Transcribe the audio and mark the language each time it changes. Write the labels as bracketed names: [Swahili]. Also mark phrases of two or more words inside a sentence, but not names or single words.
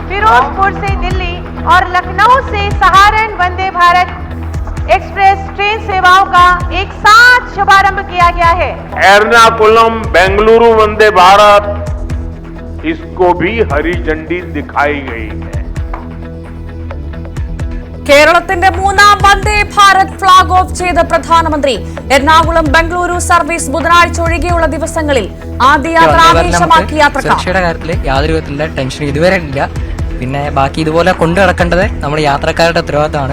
[Hindi] फिरोजपुर से दिल्ली और लखनऊ से सहारन वंदे भारत एक्सप्रेस ट्रेन सेवाओं का एक साथ शुभारंभ किया गया है। एर्नाकुलम बेंगलुरु वंदे भारत, इसको भी हरी झंडी दिखाई गई है। [Malayalam] കേരളത്തിന്റെ മൂന്നാം വന്ദേ ഭാരത് [English] flag off [Malayalam] ചെയ്ത പ്രധാനമന്ത്രി. എറണാകുളം ബംഗളൂരു സർവീസ് ബുധനാഴ്ച ഒഴികെയുള്ള ദിവസങ്ങളിൽ ആദ്യ യാത്ര ആവേശമാക്കി യാത്രക്കാർ. സുരക്ഷയുടെ കാര്യത്തിൽ യാതൊരു വിധത്തിലുള്ള ടെൻഷൻ ഇതുവരെ ഇല്ല. പിന്നെ ബാക്കി ഇതുപോലെ കൊണ്ടു നടക്കേണ്ടത് നമ്മുടെ യാത്രക്കാരുടെ ഉത്തരവാദിത്തമാണ്.